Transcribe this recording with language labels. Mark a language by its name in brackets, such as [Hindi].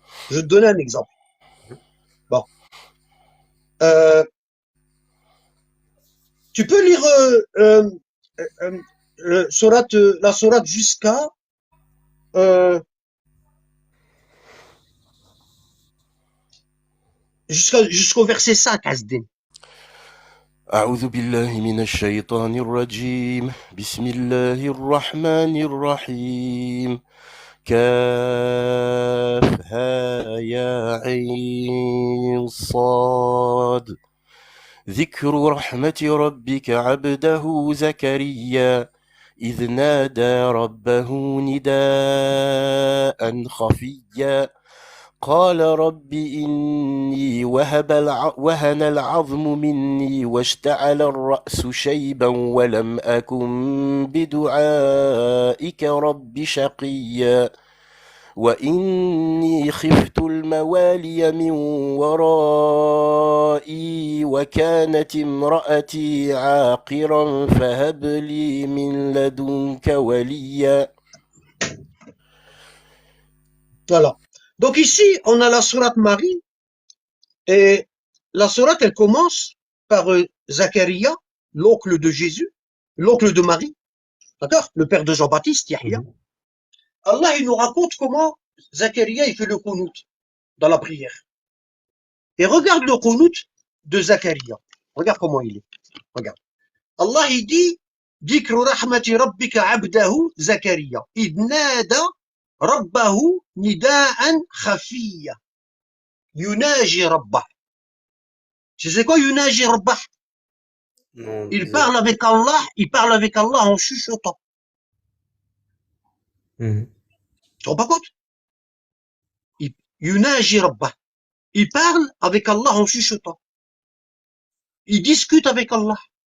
[French] Je vais te donner un exemple. Bon. Euh, tu peux lire la sourate euh, jusqu'au verset 5, Asdin. [Arabic] أعوذ بالله من الشيطان الرجيم بسم الله الرحمن الرحيم كافها يا عين صاد ذكر رحمة ربك عبده زكريا إذ نادى ربه نداء خفيا قال رب إني وهن العظم مني واشتعل الرأس شيبا ولم أكن بدعائك رب شقيا وإني خفت الموالي من ورائي وكانت امرأتي عاقرا فهب لي من لدنك وليا. [French] Voilà. Donc ici, on a la sourate Marie et la sourate, elle commence par Zacharia, l'oncle de Jésus, l'oncle de Marie, d'accord? Le père de Jean-Baptiste, Yahya. Mhm. Allah, il nous raconte comment Zacharia, il fait le qunut dans la prière. Et regarde le qunut de Zacharia. Regarde comment il est. Regarde. Allah, il dit, [Arabic] ذكر رحمة ربك عبده زكريا إذ نادى ربه نداء خفيا يناجي ربه. [French] Tu sais quoi, [Arabic] yunaji rabbah? [French] Non, Il disons. parle avec Allah, il parle avec Allah en chuchotant. Mhm. Tu te rends pas compte? [Arabic] Yunaji rabbah. [French] Il parle avec Allah en chuchotant. Il discute avec Allah.